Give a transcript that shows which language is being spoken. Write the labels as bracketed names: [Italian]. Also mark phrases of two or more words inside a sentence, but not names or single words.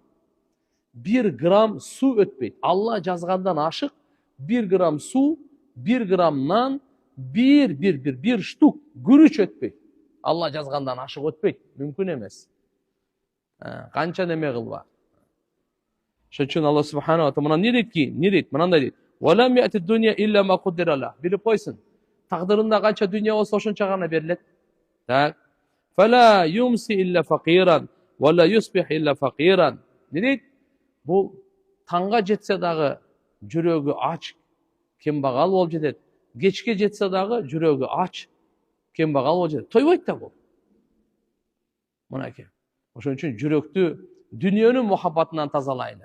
[Kyrgyz] 1 грамм су өтпөйт. Алла жазгандан ашык 1 грамм су, 1 грамм нан, 1 штук күрүч өтпөйт. Алла жазгандан ашык өтпөйт. Мүмкүн эмес. Канча неме кылба. Ошон үчүн [Arabic] الله سبحانه وتعالى [Kyrgyz] не дейт? Мынандай дейт. [Arabic] ولم يأت دنيا إلا ما قدر له. [Kyrgyz] Билип койсун. Тагдырында канча дүние болсо ошончо гана берилет. Так. [Arabic] فلا يمسي إلا فقيرا ولا يصبح إلا فقيرا. [Kyrgyz] Не дейт? Бул таңга жетсе дагы жүрөгү ач, кембагал болуп жетет. Кечке жетсе дагы жүрөгү ач, кембагал болуп жетет. Тойбойт да бул. Мынакей. Ошон үчүн жүрөктү дүниөнүн мухаббатынан тазалайлы.